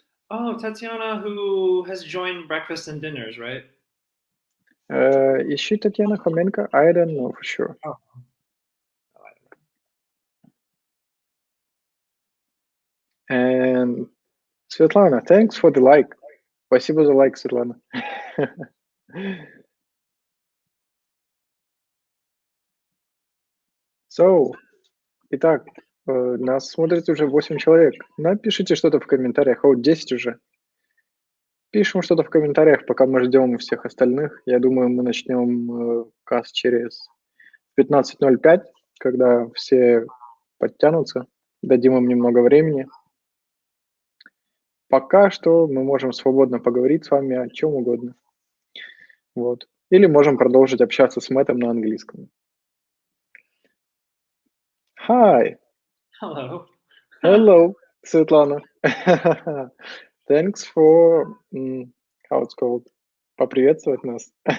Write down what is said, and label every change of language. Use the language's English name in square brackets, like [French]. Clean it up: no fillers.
[English] Oh, Tatiana, who has joined breakfast and dinners, right? Is she Tatiana Homenko? I don't know for sure. Oh. And Svetlana, thanks for the like. [Russian] Спасибо за лайк, Светлана. [English] So, [Russian] итак, нас смотрит уже 8 человек. Напишите что-то в комментариях, вот 10 уже. Пишем что-то в комментариях, пока мы ждем всех остальных. Я думаю, мы начнем каст через 15:05, когда все подтянутся. Дадим им немного времени. Пока что мы можем свободно поговорить с вами о чем угодно. Вот. Или можем продолжить общаться с Мэттом на английском. [English] Hi. Hello. Hello, Светлана. Thanks for, how it's called, [Russian] поприветствовать нас.